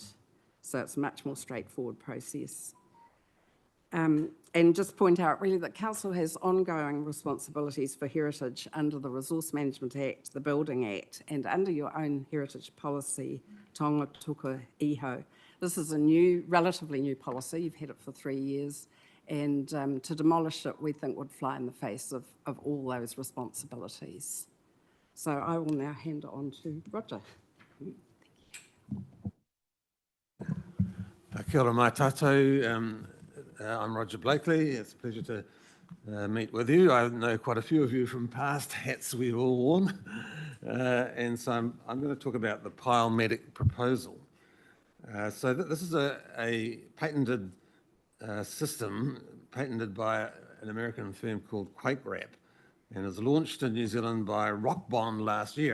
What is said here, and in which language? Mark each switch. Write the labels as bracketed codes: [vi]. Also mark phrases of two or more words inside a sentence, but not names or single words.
[en] So it's a much more straightforward process. And just point out really that Council has ongoing responsibilities for heritage under the Resource Management Act, the Building Act, and under your own heritage policy, [mi] Tonga Tuka Iho. [en] This is a relatively new policy. You've had it for 3 years. And to demolish it, we think would fly in the face of all those responsibilities. So I will now hand it on to Roger. [mi] Kia ora mai tātou. [en] I'm Roger Blakely. It's a pleasure to meet with you. I know quite a few of you from past hats we've all worn. And so I'm going to talk about the pile medic proposal. So this is a patented system, patented by an American firm called QuakeWrap, and it was launched in New Zealand by Rockbond last year.